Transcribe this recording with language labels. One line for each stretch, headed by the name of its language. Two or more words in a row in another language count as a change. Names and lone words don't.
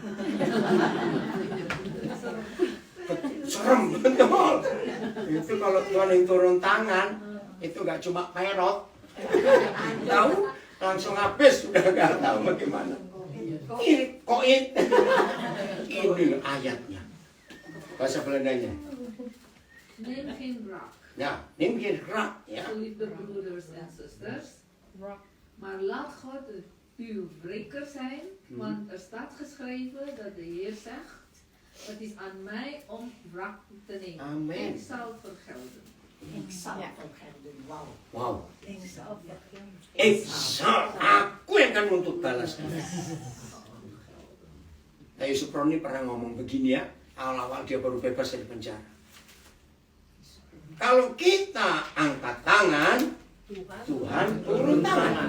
Indonesian: Serem betul. Itu kalau Tuhan yang turun tangan, itu nggak cuma perot, tahu langsung habis, sudah nggak tahu bagaimana. Koit. Ini ayatnya. Bahasa Belandanya.
Dutch: Neem geen wraak, Ja, neem geen wraak. Ja. geliefde broeders en zusters, maar laat God uw wreker zijn, want er staat geschreven dat de Heer zegt, het is aan mij om wraak te nemen. Amen. Ik zal vergelden.
Indonesian: Wow. Aku yang akan menuntut balas. Nah, Yusuf Roni pernah ngomong begini ya, awal-awal dia baru bebas dari penjara. Kalau kita angkat tangan, Tuhan turun tangan.